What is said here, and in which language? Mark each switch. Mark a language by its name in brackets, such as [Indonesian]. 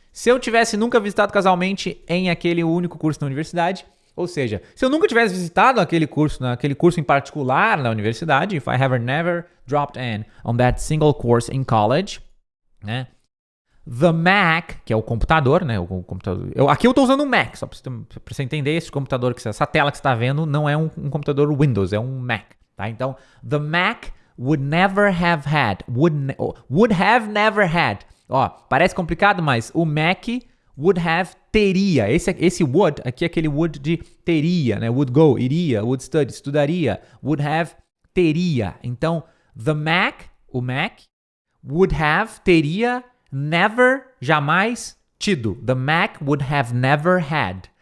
[Portuguese] Se eu tivesse nunca visitado casualmente em aquele único curso na universidade, ou seja, se eu nunca tivesse visitado aquele curso em particular na universidade, [English] if I have never dropped in on that single course in college, [Portuguese] né? The Mac, que é o computador, né? O computador. Aqui eu estou usando um Mac, só para você entender, esse computador, essa tela que você está vendo não é um computador Windows, é um Mac. Tá? Então, [English] the Mac would never have had. Would have never had. [Portuguese] Parece complicado, mas o Mac [English] would have [Portuguese] teria. Esse [English] would, [Portuguese] aqui é aquele would de teria, né? [English] Would go, [Portuguese] iria, [English] would study, [Portuguese] estudaria. Would have, teria. Então, o Mac, [English] would have, [Portuguese] teria, [English] never, [Portuguese] jamais, tido. [English] The Mac would have never had.